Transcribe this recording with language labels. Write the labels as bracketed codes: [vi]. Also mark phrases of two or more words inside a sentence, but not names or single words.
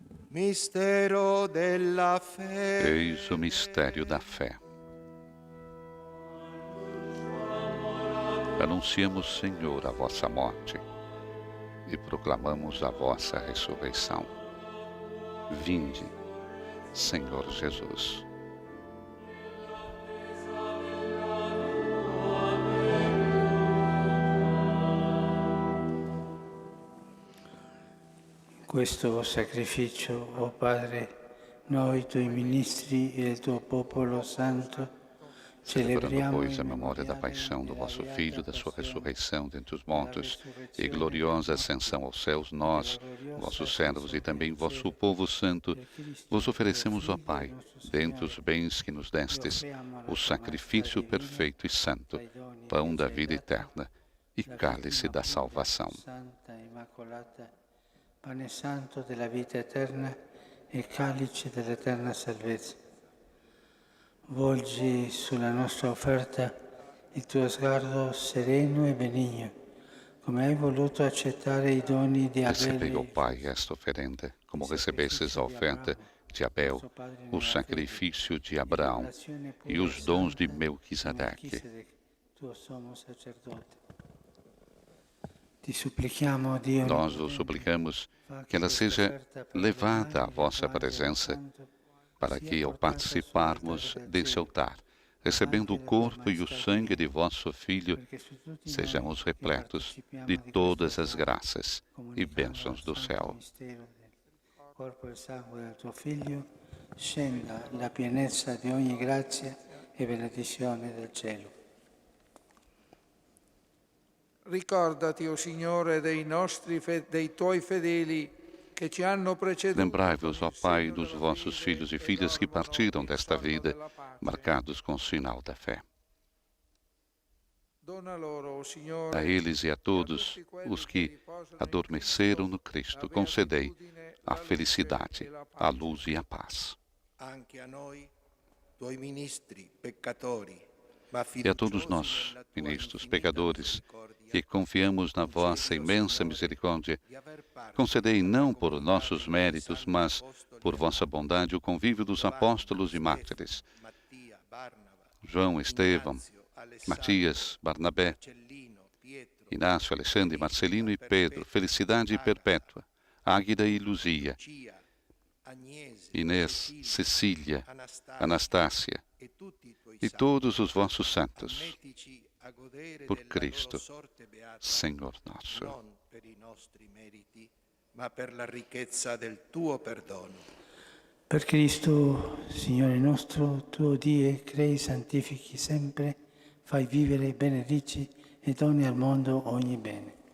[it] Mistero della fede. [pt] Eis o mistério da fé. Anunciamos, Senhor, a vossa morte e proclamamos a vossa ressurreição. Vinde, Senhor Jesus. [it] Questo sacrificio, o Padre, noi tuoi ministri e il tuo popolo santo, [pt] Celebrando, pois, a memória da paixão do vosso Filho, da sua ressurreição dentre os mortos e gloriosa ascensão aos céus, nós, vossos servos e também vosso povo santo, vos oferecemos, ó Pai, dentre os bens que nos destes, o sacrifício perfeito e santo, pão da vida eterna e cálice da salvação. [it] Pane santo della vita eterna e calice dell'eterna salvezza. Volgi sulla nostra offerta il tuo sguardo sereno e benigno, come hai voluto accettare i doni di [pt] Recebei, ó [it] Abele, [pt] Pai, esta oferenda, como recebestes a oferta de Abel, o sacrifício de Abraão e os dons de Melquisedeque. [it] tuo sommo sacerdote. Ti supplichiamo, Dio, [pt] Nós vos suplicamos que ela seja levada à vossa presença, para que, ao participarmos desse altar, recebendo o corpo e o sangue de vosso Filho, sejamos repletos de todas as graças e bênçãos do céu. [it] Corpo e sangue del tuo Figlio, scenda la pienezza di ogni grazia e benedizione del cielo. Ricordati, o Signore, dei tuoi fedeli che ci hanno preceduto. [pt] Lembrai-vos, ó Pai, dos vossos filhos e filhas que partiram desta vida, marcados com o sinal da fé. [it] Dona loro, o Signore, [pt] A eles e a todos os que adormeceram no Cristo, concedei a felicidade, a luz e a paz. [it] Anche a noi, tuoi ministri, peccatori, [pt] E a todos nós, ministros, pecadores, que confiamos na vossa imensa misericórdia, concedei não por nossos méritos, mas por vossa bondade o convívio dos apóstolos e mártires, João, Estevão, Matias, Barnabé, Inácio, Alexandre, Marcelino e Pedro, felicidade perpétua, Águida e Luzia, Inês, Cecília, Anastácia e todos os vossos santos, por Cristo, Senhor nosso. [it] non per i nostri meriti, ma per la ricchezza del tuo perdono. Per Cristo, Signore nostro, tu die, crei, santifichi sempre, fai vivere, benedici e doni al mondo ogni bene.